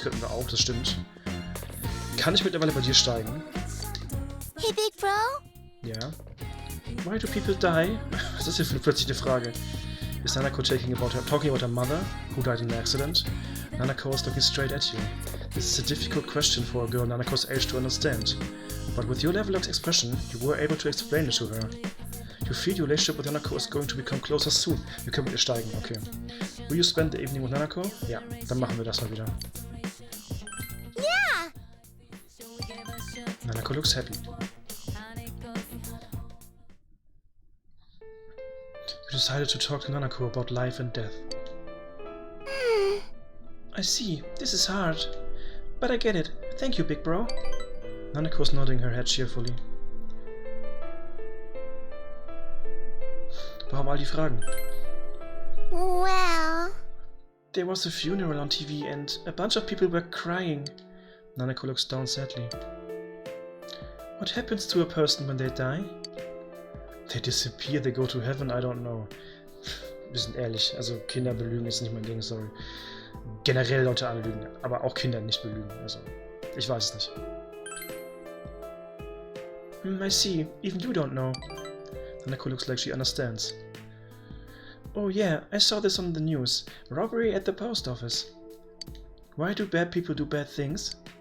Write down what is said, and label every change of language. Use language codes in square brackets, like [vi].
[de] Das könnten wir auch, das stimmt. Kann ich mittlerweile bei dir steigen? [en] Hey, Big Bro? Ja. Why do people die? [de] Was ist hier für plötzlich eine Frage? [en] Is Nanako talking about her mother, who died in an accident? Nanako is looking straight at you. This is a difficult question for a girl Nanako's age to understand. But with your level of expression, you were able to explain it to her. You feel your relationship with Nanako is going to become closer soon. [de] Wir können mit ihr steigen, okay. [en] Will you spend the evening with Nanako? [de] Ja, dann machen wir das mal wieder. [en] Yeah! Nanako looks happy. You decided to talk to Nanako about life and death. I see, this is hard. But I get it. Thank you, big bro. Nanako's nodding her head cheerfully. [de] Warum all die Fragen? [en] Well... There was a funeral on TV and a bunch of people were crying. Nanako looks down sadly. What happens to a person when they die? They disappear, they go to heaven, I don't know. [de] Wir sind ehrlich, also Kinder belügen ist nicht mein Ding, sorry. Generell Leute anlügen, aber auch Kinder nicht belügen, also ich weiß es nicht. [en] I see, even you don't know. Nanako looks like she understands. Oh yeah, I saw this on the news. Robbery at the post office. Why do bad people do bad things?